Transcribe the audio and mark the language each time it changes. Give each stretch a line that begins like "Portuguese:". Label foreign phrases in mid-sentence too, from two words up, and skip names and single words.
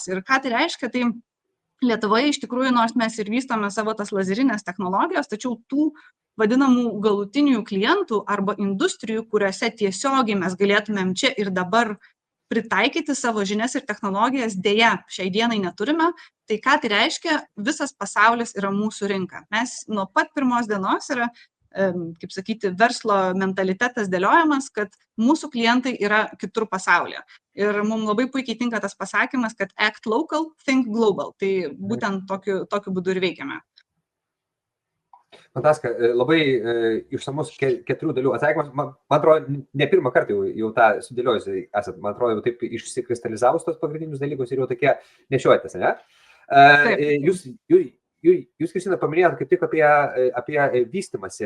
Lithuanian: Ir ką tai reiškia, tai Lietuvoje iš tikrųjų, nors mes ir vystome savo tas lazerinės technologijos, tačiau tų vadinamų galutinių klientų arba industrijų, kuriuose tiesiogiai mes galėtumėm čia ir dabar pritaikyti savo žinias ir technologijas, dėja, šiai dienai neturime. Tai ką tai reiškia, visas pasaulis yra mūsų rinka. Mes nuo pat pirmos dienos yra, kaip sakyti, verslo mentalitetas dėliojamas, kad mūsų klientai yra kitur pasaulyje. Ir mums labai puikiai tinka tas pasakymas, kad
English: act local, think global.
Lithuanian: Tai būtent tokiu būdu ir veikiame. Fantastika, labai išsamus 4 dalių atsakymas. Man atrodo, ne pirmą kartą jau tą sudėliojusi esat, man atrodo, jau taip išsikristalizavus tos pagrindinius dalykus ir jau tokie nešiojatės, ne? Jūs, Kristina, paminėjot kaip tik apie vystymąsi.